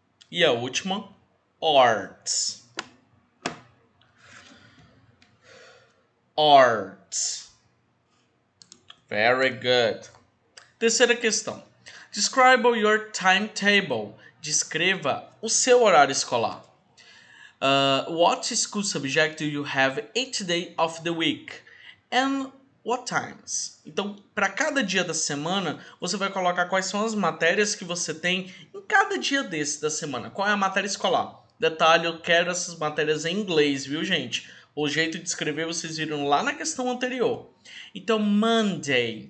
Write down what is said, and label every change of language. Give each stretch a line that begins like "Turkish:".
Portuguese: E a última, Arts. Arts.
English: Very good.
Portuguese: Terceira questão.
English: Describe your timetable.
Portuguese: Descreva o seu horário escolar.
English: What school subject do you have each day of the week? And what times.
Portuguese: Então, para cada dia da semana, você vai colocar quais são as matérias que você tem em cada dia desse da semana. Qual é a matéria escolar? Detalhe, eu quero essas matérias em inglês, viu, gente? O jeito de escrever vocês viram lá na questão anterior. Então, Monday.